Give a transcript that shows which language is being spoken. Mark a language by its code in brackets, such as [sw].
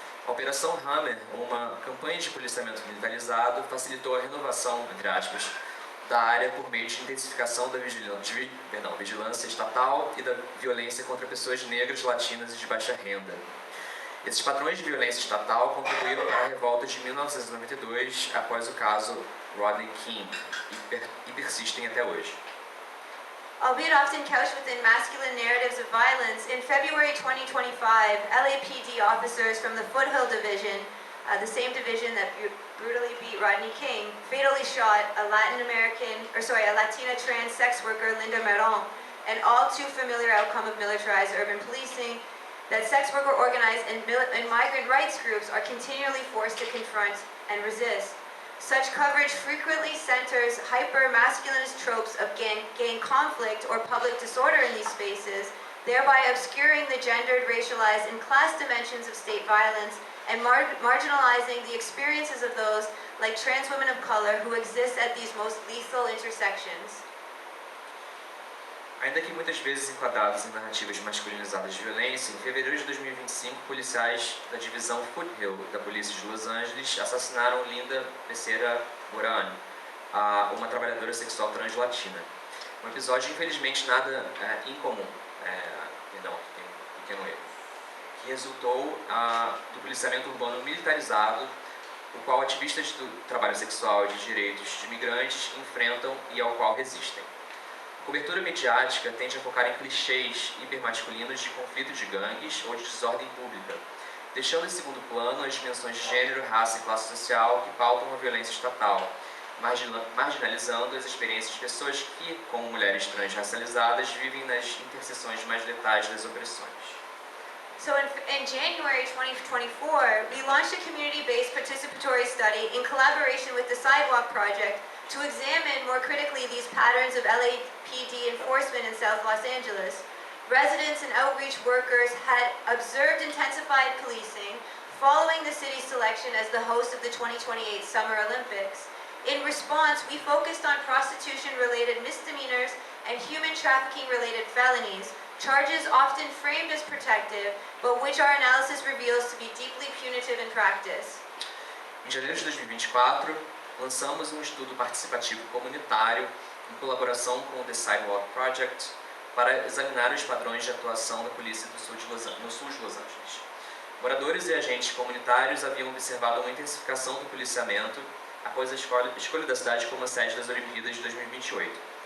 [pt] A Operação Hammer, uma campanha de policiamento militarizado, facilitou a renovação, entre aspas, da área por meio de intensificação da vigilância estatal e da violência contra pessoas negras, latinas e de baixa renda. Esses padrões de violência estatal contribuíram para a revolta de 1992, após o caso Rodney King, e persistem até hoje. [en] Albeit often couched within masculine narratives of violence, in February 2025, LAPD officers from the Foothill Division, the same division that brutally beat Rodney King, fatally shot a Latina trans sex worker, Linda Meron, an all too familiar outcome of militarized urban policing that sex worker organized and migrant rights groups are continually forced to confront and resist. Such coverage frequently centers hyper-masculinist tropes of gang conflict or public disorder in these spaces, thereby obscuring the gendered, racialized, and class dimensions of state violence and marginalizing the experiences of those like trans women of color who exist at these most lethal intersections. [pt] Ainda que muitas vezes enquadrados em narrativas masculinizadas de violência, em fevereiro de 2025, policiais da divisão Foothill da Polícia de Los Angeles assassinaram Linda Becerra Morano, uma trabalhadora sexual translatina. Um episódio, infelizmente, nada incomum, tem um pequeno erro, que resultou do policiamento urbano militarizado, o qual ativistas do trabalho sexual e de direitos de imigrantes enfrentam e ao qual resistem. A cobertura mediática tende a focar em clichês hipermasculinos de conflito de gangues ou de desordem pública, deixando em segundo plano as dimensões de gênero, raça e classe social que pautam a violência estatal, marginalizando as experiências de pessoas que, como mulheres transracializadas, vivem nas interseções mais letais das opressões. [en] So in January 2024, we launched a community-based participatory study in collaboration with the Sidewalk Project to examine more critically these patterns of LAPD enforcement in South Los Angeles. Residents and outreach workers had observed intensified policing following the city's selection as the host of the 2028 Summer Olympics. In response, we focused on prostitution-related misdemeanors and human trafficking-related felonies, charges often framed as protective, but which our analysis reveals to be deeply punitive in practice. [pt] Em janeiro de 2024, lançamos um estudo participativo comunitário em colaboração com o The Sidewalk Project para examinar os padrões de atuação da polícia no sul de Los Angeles. Moradores e agentes comunitários haviam observado uma intensificação do policiamento após a escolha da cidade como a sede das Olimpíadas de 2028.